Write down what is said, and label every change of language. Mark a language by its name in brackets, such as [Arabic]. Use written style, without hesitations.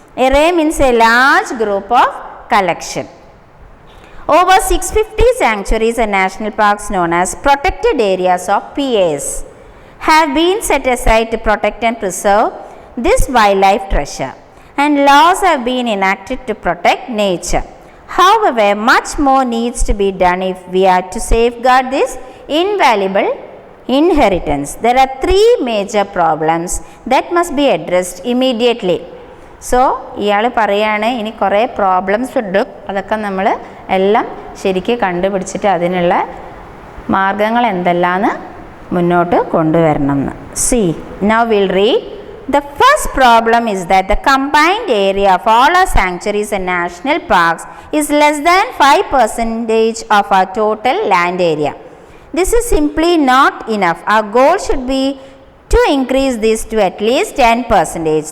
[English] Array means a large group of collection. Over 650 sanctuaries and national parks known as protected areas of PAs have been set aside to protect and preserve this wildlife treasure, and laws have been enacted to protect nature. However, much more needs to be done if we are to safeguard this invaluable inheritance. There are three major problems that must be addressed immediately. [Malayalam] So, ഇയാൾ പറയാണ് ഇനി കുറേ problems ഉണ്ട്, അതൊക്കെ നമ്മൾ എല്ലാം ശരിക്ക് കണ്ടുപിടിച്ചിട്ട് അതിനുള്ള മാർഗങ്ങൾ എന്തെല്ലാമെന്ന് മുന്നോട്ട് കൊണ്ടുവരണം എന്ന്. [English] See, now we'll read. The first problem is that the combined area of all our sanctuaries and national parks is less than 5% of our total land area. This is simply not enough. Our goal should be to increase this to at least 10%.